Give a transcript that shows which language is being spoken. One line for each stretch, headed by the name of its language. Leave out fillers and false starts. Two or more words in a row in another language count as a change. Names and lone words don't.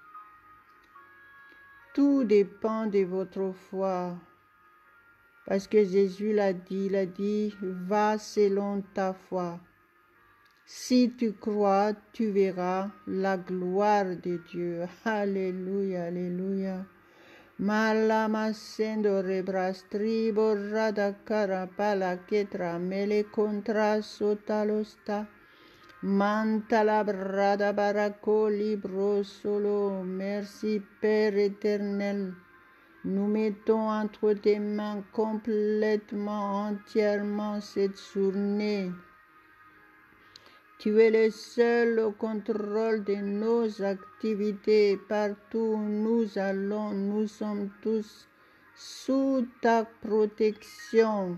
French: Tout dépend de votre foi. Parce que Jésus l'a dit, il a dit, va selon ta foi. Si tu crois, tu verras la gloire de Dieu. Alléluia, alléluia. Malamasendo rebrastribo radakara palaketra mele contra sotalosta. Mantala brada barako libro solo. Merci Père éternel. Nous mettons entre tes mains complètement, entièrement cette journée. Tu es le seul au contrôle de nos activités. Partout où nous allons, nous sommes tous sous ta protection.